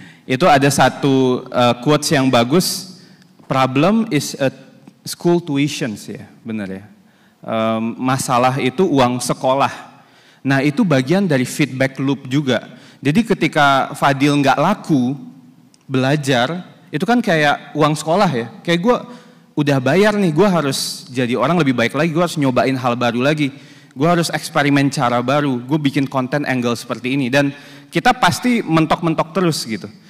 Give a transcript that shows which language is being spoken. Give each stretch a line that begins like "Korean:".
Indonesian: Itu ada satu quotes yang bagus.
English: Problem is a school tuitions ya,
Indonesian: benar ya. Masalah itu uang sekolah. Nah itu bagian dari feedback loop juga. Jadi ketika Fadil nggak laku belajar, itu kan kayak uang sekolah ya. Kayak gue udah bayar nih, gue harus jadi orang lebih baik lagi, gue harus nyobain hal baru lagi, gue harus eksperimen cara baru, gue bikin konten angle seperti ini, dan kita pasti mentok-mentok terus gitu.